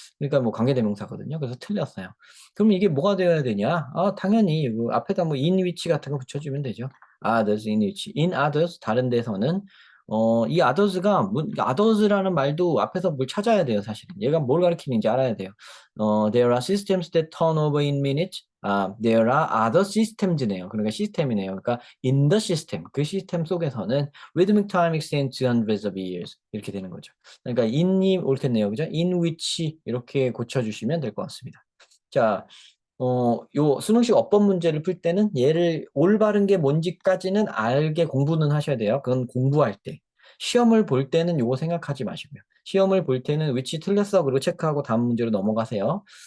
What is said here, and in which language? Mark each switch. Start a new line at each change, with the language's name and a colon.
Korean: 그러니까 뭐 관계대명사거든요. 그래서 틀렸어요. 그럼 이게 뭐가 되어야 되냐? 당연히 그 앞에다 뭐
English: in which
Korean: 같은 거 붙여주면 되죠.
English: others, in which. in others
Korean: 다른 데서는 이 others가 others라는 말도 앞에서 뭘 찾아야 돼요, 사실은. 얘가 뭘 가리키는지 알아야 돼요.
English: there are systems that turn over in minutes. there are other systems네요.
Korean: 그러니까 시스템이네요. 그러니까
English: in the system,
Korean: 그 시스템 속에서는
English: rhythmic time extends to hundreds of years
Korean: 이렇게 되는 거죠. 그러니까 in이 옳겠네요. 그죠?
English: in which
Korean: 이렇게 고쳐주시면 될 것 같습니다. 자, 요 수능식 어법 문제를 풀 때는 얘를 올바른 게 뭔지까지는 알게 공부는 하셔야 돼요. 그건 공부할 때. 시험을 볼 때는 요거 생각하지 마시고요. 시험을 볼 때는 위치 틀렸어 그리고 체크하고 다음 문제로 넘어가세요.